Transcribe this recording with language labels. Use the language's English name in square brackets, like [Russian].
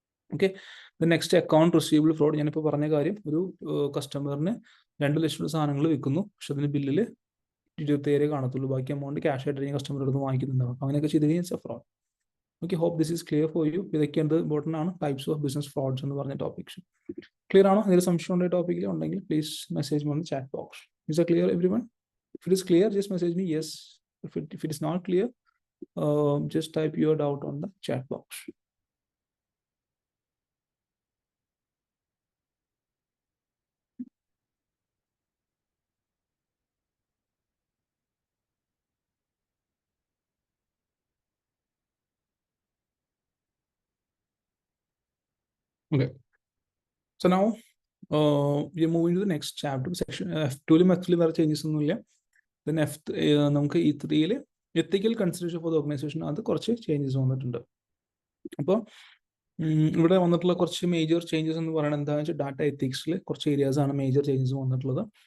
[Malayalam] Okay, next account receivable fraud. ഞാനിപ്പോൾ പറഞ്ഞ കാര്യം, ഒരു കസ്റ്റമറിന് 2 ലക്ഷം സാധനങ്ങൾ വിൽക്കുന്നു, പക്ഷെ അതിന് ബില്ലിൽ 27 കാണത്തുള്ളൂ, ബാക്കി എമൗണ്ട് ക്യാഷ് ആയിട്ട് കസ്റ്റമർ എടുത്ത് വാങ്ങിക്കുന്നുണ്ടാവും. അങ്ങനെയൊക്കെ ചെയ്ത് കഴിഞ്ഞാൽ fraud. Okay, [English] Hope this is clear for you. [Malayalam] ഇതൊക്കെയാണ് ഇമ്പോർട്ടൻ്റ് ആണ് ടൈപ്സ് ഓഫ് ബിസിനസ് ഫ്രോഡ്സ് എന്ന് പറഞ്ഞ ടോപ്പിക്സ്. ക്ലിയർ ആണോ? എന്തെങ്കിലും സംശയം ഉള്ള ടോപ്പിക്കിൽ ഉണ്ടെങ്കിൽ [English] Please message on chat box. Is it clear everyone? If it is clear, just message me yes. If it is not clear, just type your doubt on the chat box. Okay. So now we are moving to the next chapter. Section F2 actually [Malayalam] വേറെ changes ഒന്നുമില്ല. Then നമുക്ക് E3 ethical consideration for the organisation അത് കുറച്ച് changes വന്നിട്ടുണ്ട്. അപ്പോൾ ഇവിടെ വന്നിട്ടുള്ള കുറച്ച് മേജർ ചേഞ്ചസ് എന്ന് പറയുന്നത് എന്താണെന്ന് വെച്ചാൽ ഡാറ്റ എത്തിക്സിൽ കുറച്ച് ഏരിയാസ് ആണ് മേജർ ചേഞ്ചസ് വന്നിട്ടുള്ളത്.